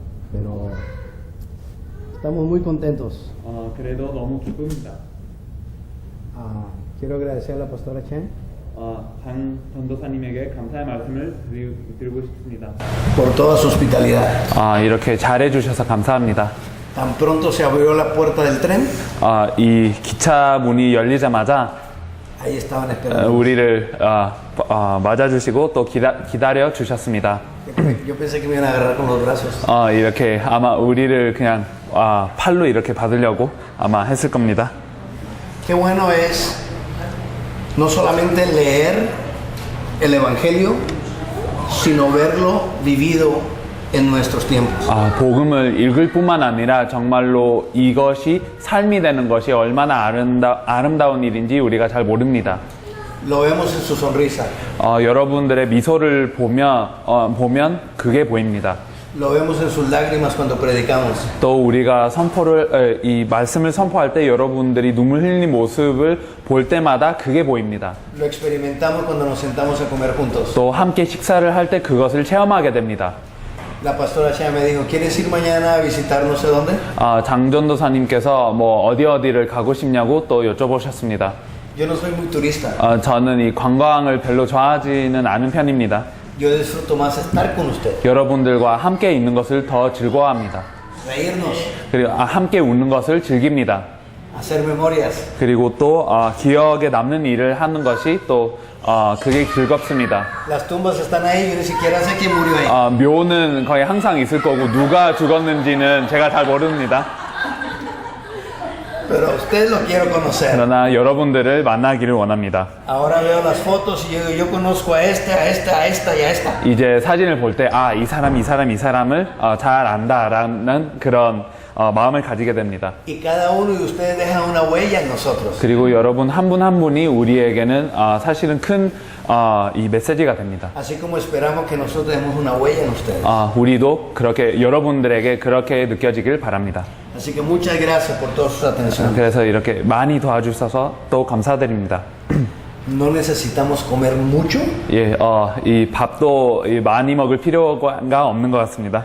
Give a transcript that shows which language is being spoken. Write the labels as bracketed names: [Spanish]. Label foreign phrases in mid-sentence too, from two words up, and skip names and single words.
[Spanish] pero estamos muy contentos. [Korean] 그래도 너무 기쁩니다. [Spanish] Quiero agradecer a la pastora Chen [Korean] 장 전도사님에게 감사의 말씀을 드리고 싶습니다. [Spanish] por toda su hospitalidad. [Korean] 이렇게 잘해주셔서 감사합니다. [Spanish] Tan pronto se abrió la puerta del tren, [Korean] 이 기차 문이 열리자마자 [Spanish] ahí estaban esperando. [Korean] 우리를 맞아주시고 또 기다려 주셨습니다. [Spanish] Yo pensé que me iban a agarrar con los brazos. [Korean] 이렇게 아마 우리를 그냥 팔로 이렇게 받으려고 아마 했을 겁니다. [Spanish] Qué bueno es no solamente leer el Evangelio, sino verlo vivido en nuestros tiempos. [Korean] 복음을 읽을 뿐만 아니라 정말로 이것이 삶이 되는 것이 얼마나 아름다운 일인지 우리가 잘 모릅니다. [Spanish] Lo vemos en su sonrisa. [Korean] 여러분들의 미소를 보면 그게 보입니다. [Spanish] Lo vemos en sus lágrimas cuando predicamos. [Korean] 또 우리가 이 말씀을 선포할 때 여러분들이 눈물 흘리는 모습을 볼 때마다 그게 보입니다. [Spanish] Lo experimentamos cuando nos sentamos a comer juntos. [Korean] 또 함께 식사를 할 때 그것을 체험하게 됩니다. [Spanish] La pastora Chea me dijo, ¿quieres ir mañana a visitar no sé dónde? [Korean] 장전도사님께서 어디를 가고 싶냐고 또 여쭤보셨습니다. [Spanish] Yo no soy muy turista. [Korean] 저는 이 관광을 별로 좋아하지는 않은 편입니다. [Spanish] Yo disfruto más estar con usted. [Korean] 여러분들과 함께 있는 것을 더 즐거워합니다. [Spanish] Reírnos, [Korean] 그리고 함께 웃는 것을 즐깁니다. [Spanish] hacer memorias. [Korean] 그리고 또 기억에 남는 일을 하는 것이 또 그게 즐겁습니다. [Spanish] Las tumbas están ahí, yo ni siquiera sé quién murió ahí. [Korean] 묘는 거의 항상 있을 거고 누가 죽었는지는 제가 잘 모릅니다. [Spanish] Pero a usted lo quiero conocer. [Korean] 그러나 여러분들을 만나기를 원합니다. [Spanish] Ahora veo las fotos y yo conozco a este, a esta, a esta y a esta. [Korean] 이제 사진을 볼 때 이 사람을 잘 안다라는 그런 마음을 가지게 됩니다. [Spanish] Y cada uno de ustedes deja una huella en nosotros. [Korean] 그리고 여러분 한 분 한 분이 우리에게는 사실은 큰 이 메시지가 됩니다. [Spanish] Así como esperamos que nosotros demos una huella en ustedes. [Korean] 우리도 그렇게 여러분들에게 그렇게 느껴지길 바랍니다. [Spanish] Así que muchas gracias por toda su atención. [Korean] 그래서 이렇게 많이 도와주셔서 또 감사드립니다. [Spanish] No necesitamos comer mucho. [Korean] 이 밥도 많이 먹을 필요가 없는 것 같습니다.